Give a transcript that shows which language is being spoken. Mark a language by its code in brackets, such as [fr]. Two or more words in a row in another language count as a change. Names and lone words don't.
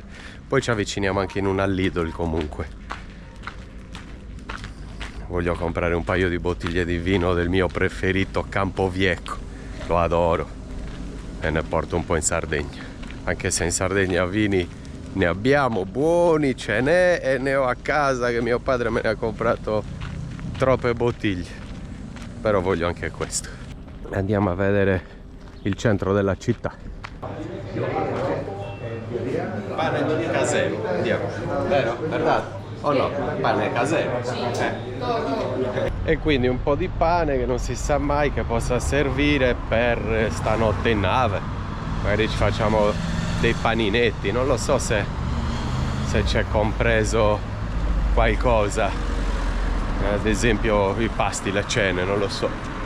[it] Poi ci avviciniamo anche in una Lidl comunque. Voglio comprare un paio di bottiglie di vino del mio preferito Campovieco, lo adoro e ne porto un po' in Sardegna, anche se in Sardegna vini ne abbiamo buoni, ce n'è, e ne ho a casa che mio padre me ne ha comprato troppe bottiglie, però voglio anche questo. Andiamo a vedere il centro della città. Pane casero, andiamo. Vero? [es] Verdad? O no? [it] Pane casero. Sì. E quindi un po' di pane che non si sa mai che possa servire per stanotte in nave. Magari ci facciamo dei paninetti, non lo so se c'è compreso qualcosa, ad esempio i pasti, le cene, non lo so.